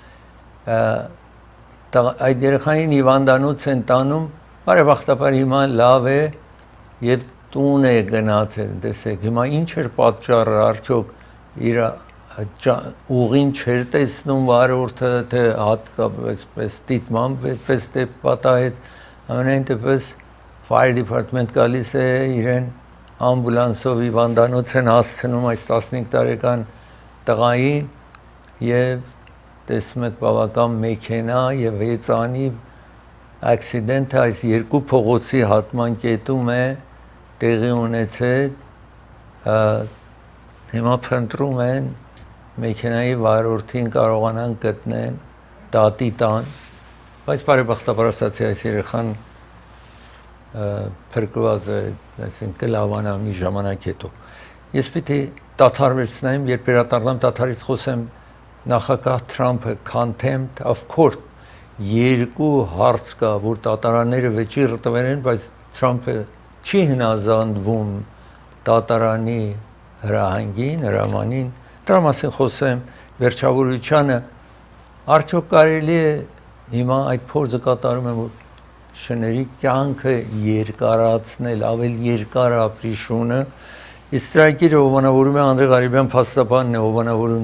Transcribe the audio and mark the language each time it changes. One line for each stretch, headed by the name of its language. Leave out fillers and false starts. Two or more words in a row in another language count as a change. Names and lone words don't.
Armenian: այդ երեխային հիվանդանոց են տանում, բարեբախտաբար հիմա լավ է եւ տուն է գնացել, տեսեք, հիմա ինչ էր պատճառը, արդյոք իր ուղին չէր տեսնում վարորդը, թե հատկապես դիտմամբ այդպես դեպք պատահեց, ամենայն դեպս
English: fire department
Armenian: գալիս է իրեն ամբուլանսով հիվանդանոց են հասցնում այս 15 տարեկան տղային եւ տեսնում եք բավական մեքենա եւ հեծանի accident-ը այս երկու փողոցի հատման կետում է տեղի ունեցել հիմա փնտրում են մեքենայի վարորդին կարողանան գտնեն դատի տան բայց բարեբախտաբար ասացի այս երեխան փրկված է այսինքն լավանա մի ժամանակ հետո ես պիտի դադարեցնեմ երբ վերադառնամ դադարից խոսեմ նախագահ Թրամփը
English: contempt of court
Armenian: երկու հարց կա որ դատարանները վեճիռ տվել են բայց Թրամփը չի հնազանդվում դատարանի հրահանգին հրամանին դրա մասին խոսեմ վերջավորությանը արդյոք կարելի է հիմա այդ փորձը կատարում եմ որ շների կյանքը երկարացնել ավել երկար ապրի շունը իսկ ծրագիրը հովանավորում է Անդրե Ղարիբյան փաստաբանն է հովանավորում